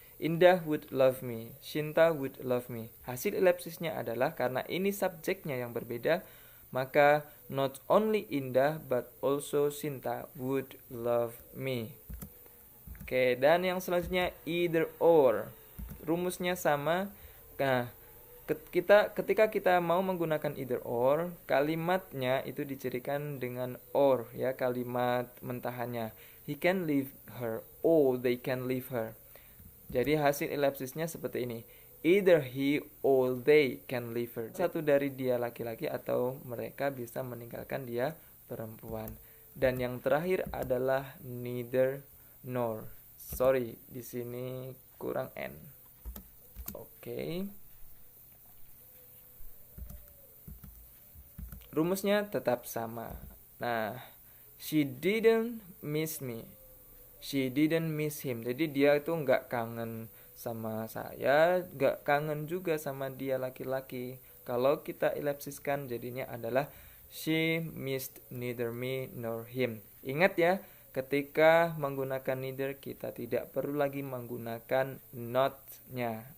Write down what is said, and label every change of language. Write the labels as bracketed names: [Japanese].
[English] Indah would love me, Shinta would love me. [Indonesian] Hasil elipsisnya adalah karena ini subjeknya yang berbeda, maka [English] not only Indah but also Shinta would love me. [Indonesian] Oke, dan yang selanjutnya either or. Rumusnya sama. Nah, ketika kita mau menggunakan either or, kalimatnya itu dicirikan dengan or, ya, kalimat mentahannya. [English] He can leave her, or they can leave her. [Indonesian] Jadi hasil elipsisnya seperti ini. [English] Either he or they can leave her. [Indonesian] Satu dari dia laki-laki atau mereka bisa meninggalkan dia perempuan. Dan yang terakhir adalah neither nor. Sorry, di sini kurang n. Oke. Rumusnya tetap sama. [English] Nah, she didn't miss me, she didn't miss him. [Indonesian] Jadi dia itu nggak kangen sama saya, nggak kangen juga sama dia laki-laki. Kalau kita elipsiskan jadinya adalah [English] she missed neither me nor him. [Indonesian] Ingat ya, ketika menggunakan neither kita tidak perlu lagi menggunakan not-nya.